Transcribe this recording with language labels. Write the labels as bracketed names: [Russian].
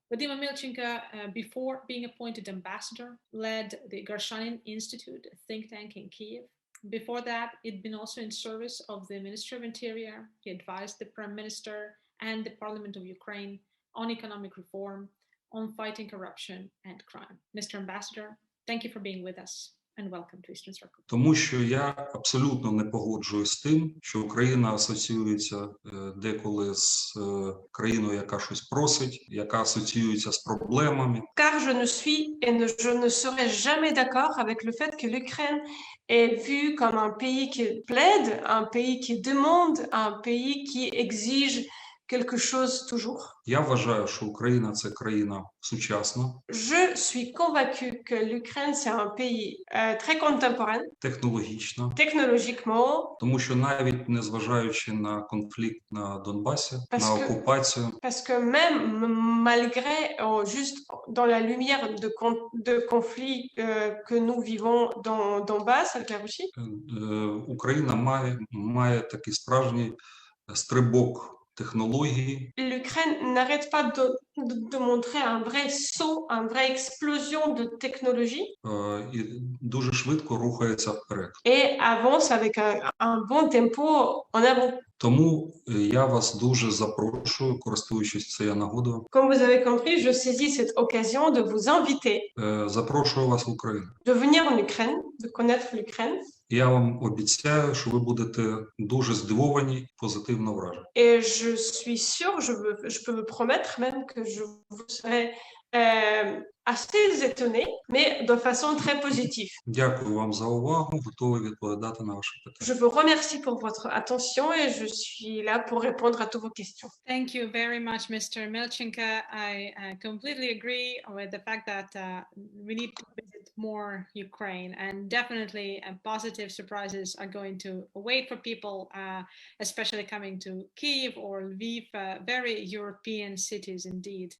[English] Vadym Omelchenko, before being appointed ambassador, led the Garshanin Institute, a think tank in Kyiv. Before that, he'd been also in service of the Ministry of Interior. He advised the Prime Minister and the Parliament of Ukraine on economic reform, on fighting corruption and crime. Mr. Ambassador, thank you for being with us. And welcome to Eastern Circle. [Ukrainian] Тому що я абсолютно не погоджуюсь з тим, що Україна асоціюється деколи з країною, яка щось просить, яка асоціюється з проблемами. [French] Car je ne suis et je ne serai jamais d'accord avec le fait que l'Ukraine est vue comme un pays qui plaide, un pays qui demande, un pays qui exige quelque chose toujours. [Ukrainian] Я вважаю, що Україна – це країна сучасна. [French] Je suis convaincue que l'Ukraine c'est un pays très contemporain, [Ukrainian] технологічна. [French] Technologiquement. [Ukrainian] Тому що навіть незважаючи на конфликт на Донбасі, на окупацію. [French] Parce que même malgré, juste dans la lumière de conflits que nous vivons dans Donbass, avec la Russie. [Ukrainian] Україна має такий справжній стрибок технології. [French] L'Ukraine n'arrête pas de montrer un vrai saut, une vraie explosion de technologie. [Ukrainian] І дуже швидко рухається вперед. [French] Et avance avec un bon tempo en avant. [Ukrainian] Тому я вас дуже запрошую, користуючись цією нагодою. [French] Comme vous avez compris, je saisis cette occasion de vous inviter. [Ukrainian] Запрошую вас в Україну. [French] De venir en Ukraine, de connaître l'Ukraine. [Ukrainian] Я вам обіцяю, що ви будете дуже здивовані, позитивно вражені. [French] Et je suis sûre, je peux vous promettre même que vous serez assez étonné, mais de façon très positive. [Ukrainian] Дякую вам за увагу. Готовий відповідати на ваші питання. [French] Je vous remercie pour votre attention et je suis là pour répondre à toutes vos questions. [English] Thank you very much, Mr. Omelchenko. I completely agree with the fact that we need to visit more Ukraine, and definitely positive surprises are going to await for people, especially coming to Kyiv or Lviv, very European cities indeed.